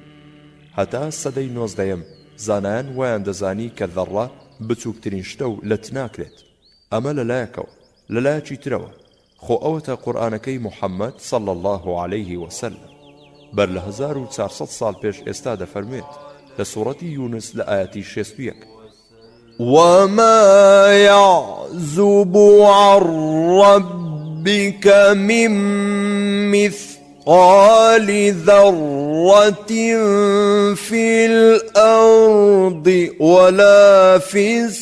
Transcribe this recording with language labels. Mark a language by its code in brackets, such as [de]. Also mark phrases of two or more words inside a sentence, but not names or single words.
[ckb] هەتا سەدەی 19ەم زانایان وایان دەزانی کە ذەڕە بچووکترین شتە و لەت ناکرێت. ئەمە لەلایەکەوە، لەلایەکی ترەوە خۆ ئەوەتە قورئانەکەی محەممەد [ar] صلی الله عليه وسلم [ckb] بەر لە 1400 ساڵ پێش ئێستا دەفەرمێت لە سوورەتی یونس لە ئاەتی 61: [ar] وما يعزب عن ربك من مثقال ذرة في الأرض ولا في